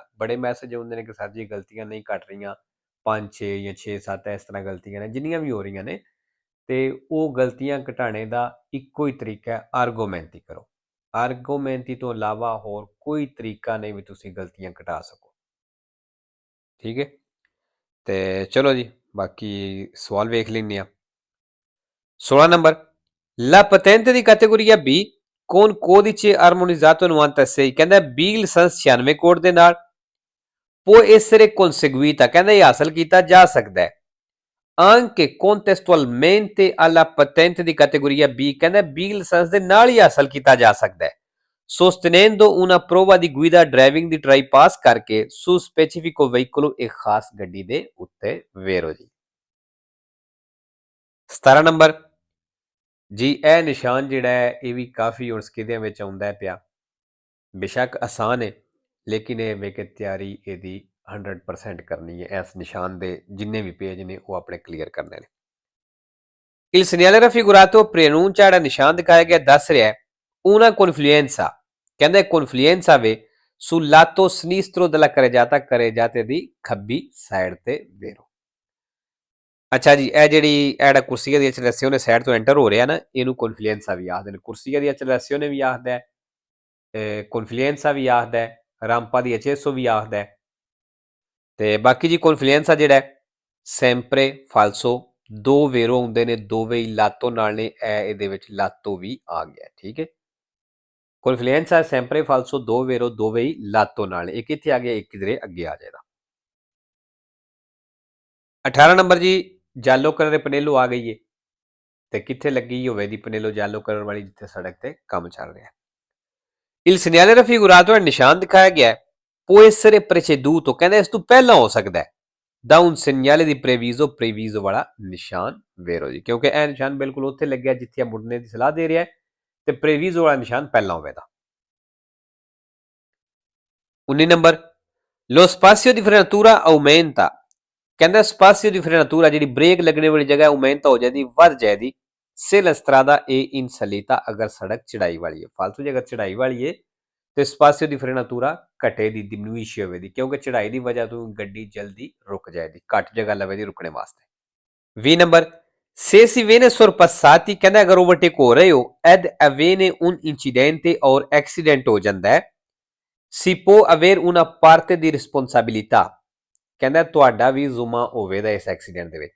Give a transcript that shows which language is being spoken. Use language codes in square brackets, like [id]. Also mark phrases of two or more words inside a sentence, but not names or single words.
[pa] ਬੜੇ ਮੈਸੇਜ ਹੁੰਦੇ ਨੇ ਕਿ ਸਰ ਜੀ ਗਲਤੀਆਂ ਨਹੀਂ ਕੱਟ ਰਹੀਆਂ, 5-6 ਜਾਂ 6-7 ਇਸ ਤਰ੍ਹਾਂ ਗਲਤੀਆਂ ਨੇ ਜਿੰਨੀਆਂ ਵੀ ਹੋ ਰਹੀਆਂ ਨੇ, ਤੇ ਉਹ ਗਲਤੀਆਂ ਘਟਾਣੇ ਦਾ ਇੱਕੋ ਹੀ ਤਰੀਕਾ ਹੈ, ਆਰਗੂਮੈਂਟ ਕਰੋ। ਆਰਗੂਮੈਂਟ ਤੋਂ ਇਲਾਵਾ ਹੋਰ ਕੋਈ ਤਰੀਕਾ ਨਹੀਂ ਵੀ ਤੁਸੀਂ ਗਲਤੀਆਂ ਘਟਾ ਸਕੋ। ਠੀਕ ਹੈ, ਤੇ ਚਲੋ ਜੀ ਬਾਕੀ ਸਵਾਲ ਵੇਖ ਲੈਂਦੇ ਆ। [en] 16 number, [it] la patente di categoria B con codice armonizzato 96 [pa] ਕਹਿੰਦਾ B ਲਾਇਸੈਂਸ 96 ਕੋਡ ਦੇ ਨਾਲ [it] può essere conseguita, [pa] ਕਹਿੰਦਾ ਇਹ ਹਾਸਲ ਕੀਤਾ ਜਾ ਸਕਦਾ ਹੈ [it] anche contestualmente alla patente di categoria B, [pa] ਕਹਿੰਦਾ B ਲਾਇਸੈਂਸ ਦੇ ਨਾਲ ਹੀ ਹਾਸਲ ਕੀਤਾ ਜਾ ਸਕਦਾ ਹੈ [it] sostenendo una prova di guida [pa] driving ਦੀ ਟਰਾਈ ਪਾਸ ਕਰਕੇ [it] su specifico veicolo [pa] ਇੱਕ ਖਾਸ ਗੱਡੀ ਦੇ ਉੱਤੇ ਵੇਰੋ ਜੀ। 17 ਨੰਬਰ ਜੀ, ਇਹ ਨਿਸ਼ਾਨ ਜਿਹੜਾ ਹੈ ਇਹ ਵੀ ਕਾਫੀ ਹੁਣ ਸਕੀਦਿਆਂ ਵਿੱਚ ਆਉਂਦਾ ਪਿਆ। ਬੇਸ਼ੱਕ ਆਸਾਨ ਹੈ ਲੇਕਿਨ ਇਹ ਵੇ ਕਿ ਤਿਆਰੀ ਇਹਦੀ 100% ਕਰਨੀ ਹੈ। ਇਸ ਨਿਸ਼ਾਨ ਦੇ ਜਿੰਨੇ ਵੀ ਪੇਜ ਨੇ ਉਹ ਆਪਣੇ ਕਲੀਅਰ ਕਰਨੇ ਨੇ। [it] Il segnale raffigurato preannuncia, [pa] ਜਿਹੜਾ ਨਿਸ਼ਾਨ ਦਿਖਾਇਆ ਗਿਆ ਦੱਸ ਰਿਹਾ [it] una confluenza, [pa] ਕਹਿੰਦਾ confluenza ਵੇ [it] sul lato sinistro della carreggiata [pa] ਦੀ ਖੱਬੀ ਸਾਈਡ ਤੇ ਵੇਰੋ। ਅੱਛਾ ਜੀ, ਇਹ ਜਿਹੜਾ ਕੁਰਸੀਆ ਦੀ accelerazione ਸਾਈਡ ਤੋਂ ਐਂਟਰ ਹੋ ਰਿਹਾ ਨਾ, ਇਹਨੂੰ confluenza ਵੀ ਆਖਦੇ ਨੇ। ਕੁਰਸੀਆ ਦੀ accelerazione ਵੀ ਆਖਦਾ ਹੈ, confluenza ਵੀ ਆਖਦਾ ਹੈ, [it] rampa di accesso [pa] ਵੀ ਆਖਦਾ ਹੈ। ਤੇ ਬਾਕੀ ਜੀ confluenza ਜਿਹੜਾ [it] sempre falso, [pa] ਦੋ ਵੇਰੋ ਹੁੰਦੇ ਨੇ, ਦੋਵੇਂ ਹੀ ਲਾਤੋ ਨਾਲ ਨੇ, ਇਹਦੇ ਵਿੱਚ ਲਾਤੋ ਵੀ ਆ ਗਿਆ। ਠੀਕ ਹੈ, [it] confluenza sempre falso, [pa] ਦੋ ਵੇਰੋ ਦੋਵੇਂ ਹੀ ਲਾਤੋ ਨਾਲ ਨੇ। ਇੱਕ ਇੱਥੇ ਆ ਗਿਆ, ਇੱਕ ਕਿਧਰੇ ਅੱਗੇ ਆ ਜਾਏਗਾ। 18 ਨੰਬਰ ਜੀ, ਜਾਲੋ ਕਲਰ ਦੇ ਪਨੇਲੋ ਆ ਗਈ ਹੈ ਤੇ ਕਿੱਥੇ ਲੱਗੀ ਹੋਵੇ ਦੀ ਪਨੇਲੋ ਜਾਲੋ ਕਲਰ ਵਾਲੀ, ਜਿੱਥੇ ਸੜਕ ਤੇ ਕੰਮ ਚੱਲ ਰਿਹਾ। [it] Il segnale raffigurato, [pa] ਨਿਸ਼ਾਨ ਦਿਖਾਇਆ ਗਿਆ [it] può essere preceduto, [pa] ਕਹਿੰਦਾ ਇਸ ਤੋਂ ਪਹਿਲਾਂ ਹੋ ਸਕਦਾ ਹੈ [it] da un segnale di previso [pa] ਵਾਲਾ ਨਿਸ਼ਾਨ ਵੇਰੋ ਜੀ, ਕਿਉਂਕਿ ਇਹ ਨਿਸ਼ਾਨ ਬਿਲਕੁਲ ਉੱਥੇ ਲੱਗਿਆ ਜਿੱਥੇ ਮੁੜਨੇ ਦੀ ਸਲਾਹ ਦੇ ਰਿਹਾ ਹੈ ਤੇ previso ਵਾਲਾ ਨਿਸ਼ਾਨ ਪਹਿਲਾਂ ਹੋਵੇਗਾ। 19 ਨੰਬਰ, [it] lo spazio di frenatura aumenta, ਕਹਿੰਦਾ spazio di frenatura [pa] ਜਿਹੜੀ ਬ੍ਰੇਕ ਲੱਗਣੇ ਵਾਲੀ ਜਗ੍ਹਾ [it] aumenta [pa] ਹੋ ਜਾਂਦੀ, ਵੱਧ ਜਾਏਗੀ [it] se la strada è in salita, [pa] ਅਗਰ ਸੜਕ ਚੜਾਈ ਵਾਲੀ ਹੈ। ਫਾਲਤੂ ਜਗ੍ਹਾ ਚੜਾਈ ਵਾਲੀ ਹੈ ਤੇ [it] spazio di frenatura [pa] ਘਟੇ ਦੀ, diminuisce ਹੋਵੇਗੀ, ਕਿਉਂਕਿ ਚੜਾਈ ਦੀ ਵਜ੍ਹਾ ਤੋਂ ਗੱਡੀ ਜਲਦੀ ਰੁਕ ਜਾਏਗੀ, ਘੱਟ ਜਗ੍ਹਾ ਲਵੇਗੀ ਰੁਕਣੇ ਵਾਸਤੇ। 20 ਨੰਬਰ, [it] se si viene sorpassati, [pa] ਕਹਿੰਦਾ ਅਗਰ ਓਵਰਟੇਕ ਹੋ ਰਹੇ ਹੋ [it] ed avviene un incidente [pa] ਔਰ ਐਕਸੀਡੈਂਟ ਹੋ ਜਾਂਦਾ ਹੈ [it] si può avere una parte di responsabilità, [pa] ਕਹਿੰਦਾ ਤੁਹਾਡਾ ਵੀ ਜ਼ੁਮਾ ਹੋਵੇਗਾ ਇਸ ਐਕਸੀਡੈਂਟ ਦੇ ਵਿੱਚ।